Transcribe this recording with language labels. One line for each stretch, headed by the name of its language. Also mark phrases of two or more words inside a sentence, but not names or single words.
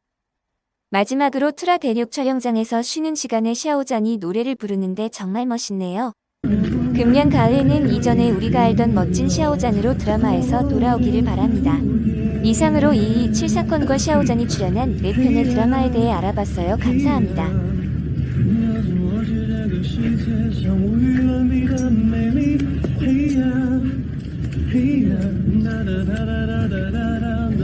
Korean: 마지막으로 투라 대륙 촬영장에서 쉬는 시간에 샤오잔이 노래를 부르는데 정말 멋있네요. 금년 가을에는 이전에 우리가 알던 멋진 샤오잔으로 드라마에서 돌아오기를 바랍니다. 이상으로 227 사건과 샤오잔이 출연한 4편의 드라마에 대해 알아봤어요. 감사합니다. Hey ya, da da da da da da da.